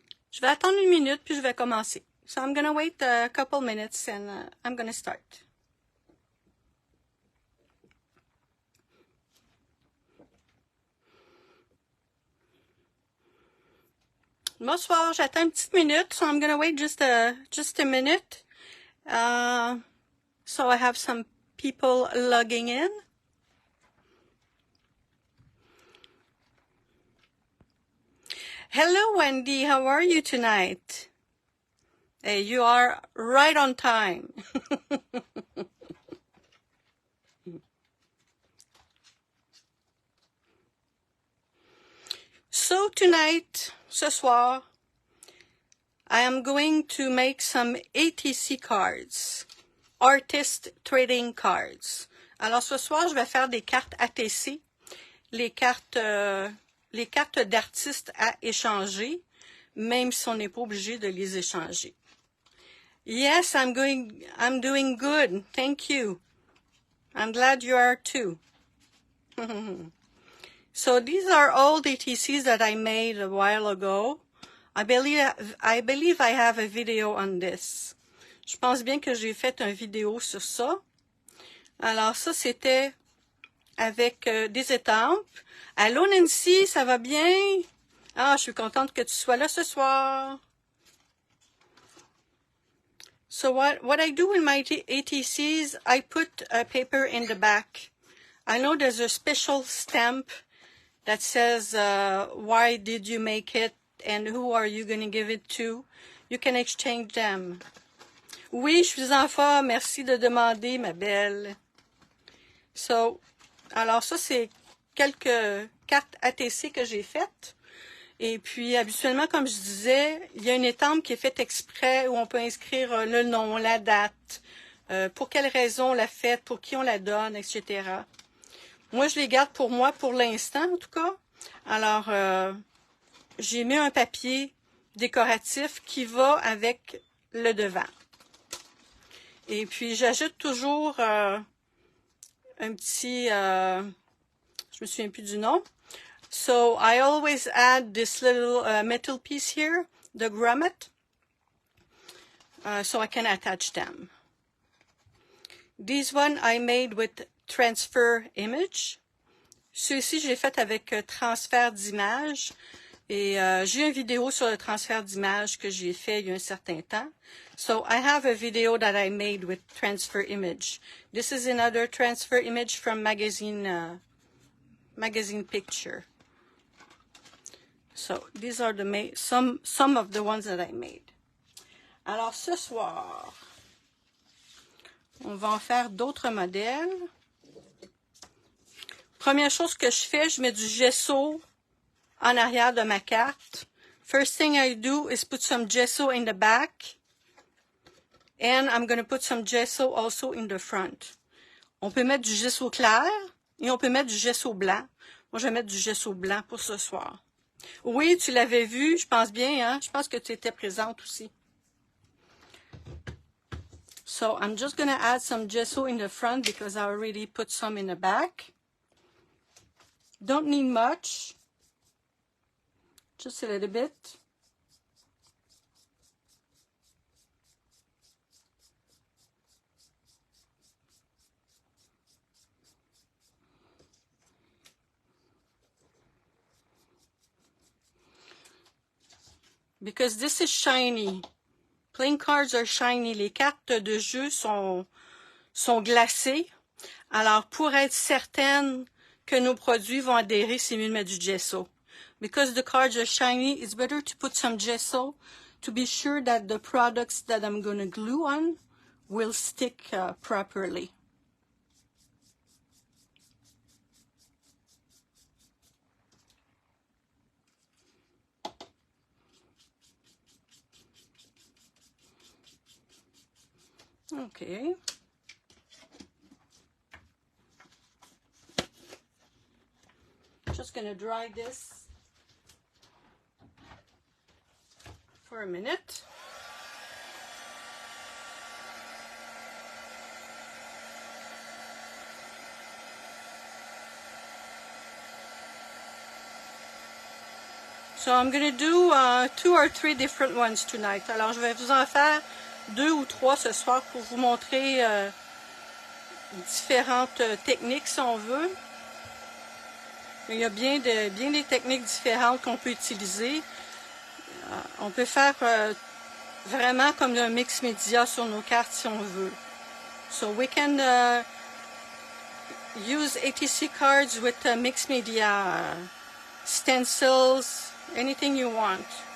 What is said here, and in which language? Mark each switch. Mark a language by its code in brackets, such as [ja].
[fr] Je vais attendre une minute puis je vais commencer. [en] So I'm gonna wait a couple minutes and I'm gonna start. [fr] Bonsoir, j'attends une petite minute, [en] so I'm gonna wait just a minute. So I have some people logging in. Hello, Wendy. How are you tonight? Hey, you are right on time. So tonight, [fr] ce soir, [en] I am going to make some ATC cards, Artist Trading Cards. [fr] Alors ce soir, je vais faire des cartes ATC, les cartes d'artistes à échanger, même si on n'est pas obligé de les échanger. [en] Yes, I'm doing good. Thank you. I'm glad you are too. So these are old ATCs that I made a while ago. I believe I have a video on this. [fr] Je pense bien que j'ai fait une vidéo sur ça. Alors ça, c'était avec des estampes. Allô Nancy, ça va bien? Ah, je suis contente que tu sois là ce soir. [en] So what I do in my ATCs, I put a paper in the back. I know there's a special stamp that says why did you make it and who are you going to give it to. You can exchange them. [fr] Oui, je suis en forme. Merci de demander, ma belle. So, alors ça, c'est quelques cartes ATC que j'ai faites. Et puis, habituellement, comme je disais, il y a une étampe qui est faite exprès où on peut inscrire le nom, la date, pour quelle raison on l'a faite, pour qui on la donne, etc. Moi, je les garde pour moi pour l'instant, en tout cas. Alors, j'ai mis un papier décoratif qui va avec le devant. Et puis, j'ajoute toujours un petit... je me souviens plus du nom. [en] So, I always add this little metal piece here, the grommet, so I can attach them. This one I made with transfer image. [fr] Ceux-ci, je l'ai fait avec transfert d'image. Et j'ai une vidéo sur le transfert d'image que j'ai fait il y a un certain temps. [en] So I have a video that I made with transfer image. This is another transfer image from magazine picture. So these are the some of the ones that I made. [fr] Alors ce soir, on va en faire d'autres modèles. Première chose que je fais, je mets du gesso en arrière de ma carte. [en] First thing I do is put some gesso in the back. And I'm going to put some gesso also in the front. [fr] On peut mettre du gesso clair et on peut mettre du gesso blanc. Moi, je vais mettre du gesso blanc pour ce soir. Oui, tu l'avais vu, je pense bien, hein? Je pense que tu étais présente aussi. [en] So, I'm just going to add some gesso in the front because I already put some in the back. Don't need much. Just a little bit. because this is shiny. Playing cards are shiny. [fr] Les cartes de jeu sont glacées. Alors, pour être certaine que nos produits vont adhérer, c'est mieux de mettre du gesso. [en] Because the cards are shiny, it's better to put some gesso to be sure that the products that I'm going to glue on will stick properly. Okay. Just going to dry this for a minute. So I'm going to do 2 or 3 different ones tonight. [fr] Alors, je vais vous en faire 2 ou 3 ce soir pour vous montrer différentes techniques si on veut. Il y a bien des techniques différentes qu'on peut utiliser. On peut faire vraiment comme un mix média sur nos cartes si on veut. [en] So we can use ATC cards with mixed media, stencils, anything you want.